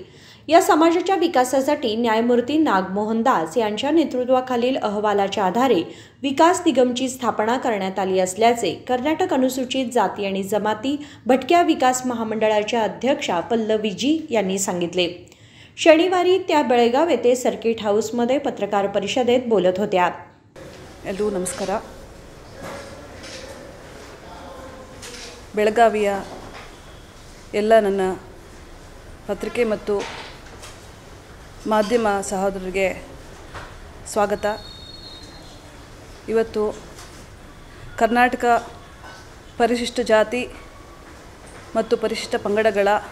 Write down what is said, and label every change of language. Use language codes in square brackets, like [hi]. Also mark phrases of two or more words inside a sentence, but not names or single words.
[mr] या समाजाच्या विकासासाठी न्यायमूर्ती नागमोहन दास यांच्या नेतृत्वाखालील अहवालाच्या आधारे विकास निगमची स्थापना करण्यात आली असल्याचे कर्नाटक अनुसूचित जाती आणि जमाती भटक्या विकास महामंडळाच्या अध्यक्षा पल्लवी जी यांनी सांगितले. शनिवारी त्या बेळगाव येथे सर्किट हाऊसमध्ये पत्रकार परिषदेत बोलत होत्या. [kn] ಎಲ್ಲರಿಗೂ ನಮಸ್ಕಾರ. ಬೆಳಗಾವಿಯ ಎಲ್ಲ ನನ್ನ ಪತ್ರಿಕೆ ಮತ್ತು ಮಾಧ್ಯಮ ಸಹೋದರರಿಗೆ ಸ್ವಾಗತ. ಇವತ್ತು ಕರ್ನಾಟಕ ಪರಿಶಿಷ್ಟ ಜಾತಿ ಮತ್ತು ಪರಿಶಿಷ್ಟ ಪಂಗಡಗಳ